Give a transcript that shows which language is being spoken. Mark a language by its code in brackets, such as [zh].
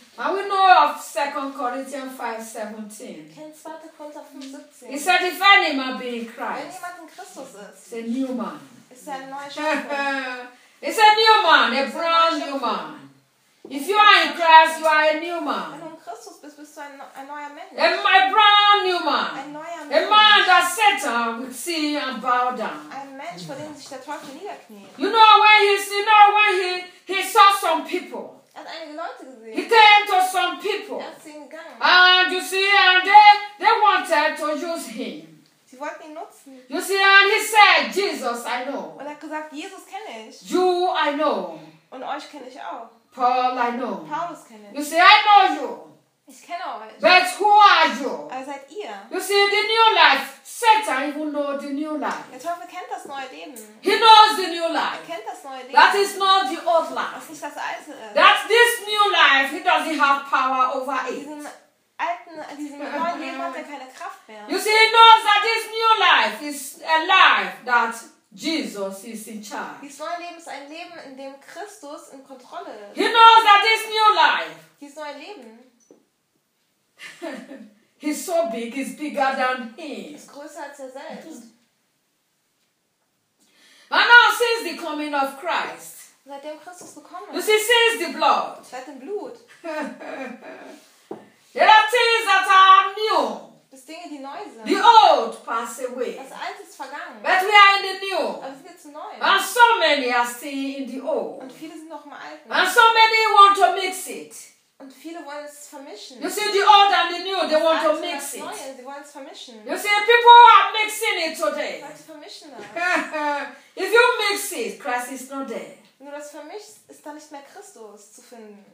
[en] And we know of 2 Corinthians 5:17. [de] Kennst 2. Korinther 5:17? [en] He said, if any man be in Christ, [de] wenn jemand in Christus ist, [en] it's a new man. [de] Ist er ein neuer Schöpfung? [en] It's a new man, a brand new man. If you are in Christ, you are a new man. [de] Wenn du in Christus bist du ein neuer Mensch. [en] A brand new man. [de] Ein neuer Mensch. [en] A man that Satan would see and bow down. [de] Ein Mensch, vor dem sich der Teufel niederkniet. [en] You know when he saw some people. [de] Er hat einige Leute gesehen. [en] He came to some people. [de] Er ist ihnen gegangen. [en] And you see, and they wanted to use him. [de] Sie wollten ihn nutzen. [en] You see, and he said, Jesus, I know. [de] Und er hat gesagt, Jesus kenne ich. [en] You, I know. [de] Und euch kenne ich auch. [en] Paul, I know. [de] Paulus kenne ich. [en] You see, I know you. [de] Ich kenne euch. [en] But who are you? [de] Aber seid ihr. [en] You see, the new life. Satan even know the new life. [de] Der Teufel kennt das neue Leben. [en] He knows the new life. [de] Er kennt das neue Leben. [en] That is not the old life. [de] Das ist nicht das alte. [en] That's this new life. He doesn't have power over it. [de] Diesen alten, diesem neuen Leben hat er keine Kraft mehr. [en] You see, he knows that this new life is a life that Jesus is in charge. [de] Dieses neue Leben ist ein Leben, in dem Christus in Kontrolle ist. [en] He knows that this new life. [de] Dieses neue Leben. [en] He's so big, he's bigger than him. [de] Er ist größer als er selbst. [en] And now, since the coming of Christ, [de] seitdem Christus gekommen ist, [en] you see, since the blood, [de] seit dem Blut, [en] there are things that are new. [de] Das Dinge, die neu sind. [en] The old pass away. [de] Das Alte ist vergangen. [en] But we are in the new. [de] Aber wir sind neu. [en] And so many are still in the old. [de] Und viele sind noch im Alten. [en] And so many want to mix it. [de] Und viele wollen es vermischen. [en] You see, the old and the new, they want to mix it. [de] Neue, sie wollen es vermischen. [en] You see, people are mixing it today. [de] Leute vermischen das. [en] If you mix it, Christ is not there. [de] Wenn du das vermischst, ist da nicht mehr Christus zu finden.